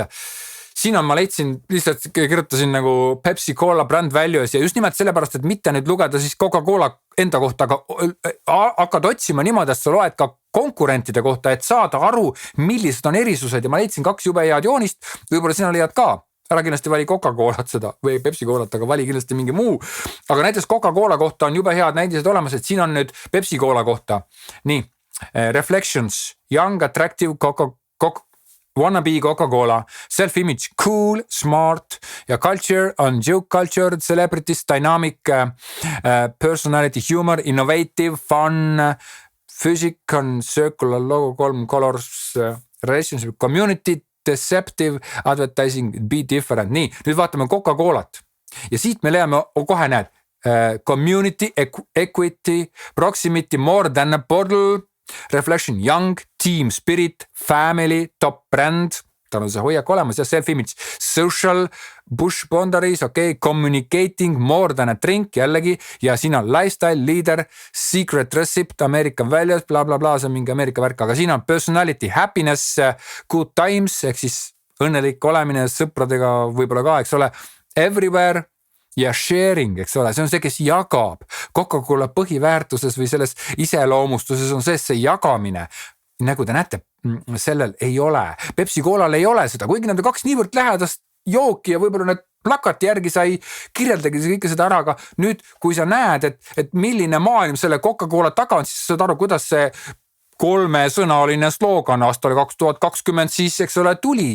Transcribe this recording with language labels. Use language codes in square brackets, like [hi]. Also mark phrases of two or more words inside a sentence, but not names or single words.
[et] Siin on, ma leidsin, lihtsalt kirjutasin nagu Pepsi Cola [en] brand values [et] ja just nimelt sellepärast, et mitte nüüd lugeda siis Coca-Cola enda kohta, aga hakkad otsima niimoodi, et sa loed ka konkurentide kohta, et saada aru, millised on erisused ja ma leidsin 2 jube head joonist, võib-olla sina leiad ka. Ära kindlasti vali Coca-Colat seda või Pepsi Colat, aga vali kindlasti mingi muu. Aga näiteks Coca-Cola kohta on jube head näidised olemas, et siin on nüüd Pepsi Cola kohta. Nii, [en] Reflections, Young, Attractive, Wannabe Coca-Cola, self-image, cool, smart ja culture on joke culture, celebrities, dynamic, personality, humor, innovative, fun, physic on circular logo, 3 colors, relationship, community, deceptive, advertising, be different. [et] Nii, nüüd vaatame Coca-Colat ja siit me leiame kohe näed [en] community, equity, proximity, more than a bottle, reflection, young, team spirit, family, top brand, [et] tal on see hoiak olemas ja [en] self-image, social, bush boundaries, communicating, more than a drink [et] jällegi ja siin on [en] lifestyle, leader, secret recipe, American values, [et] bla bla bla, see on mingi Ameerika värk, aga siin on [en] personality, happiness, good times, [et] ehk siis õnnelik olemine sõpradega võib-olla ka, eks ole, everywhere ja sharing, eks ole, see on see, kes jagab. Coca-Cola põhiväärtuses või selles iseloomustuses on see jagamine. Nagu te näete, sellel ei ole. Pepsi Colal ei ole seda, kuigi need 2 niivõrd lähedast jooki ja võib-olla need plakati järgi sai kirjeldagi kõike seda ära, aga nüüd, kui sa näed, et milline maailm selle Coca-Cola taga on, siis saad aru, kuidas see 3-sõnaline slogan aastal 2020 siis, eks ole, tuli.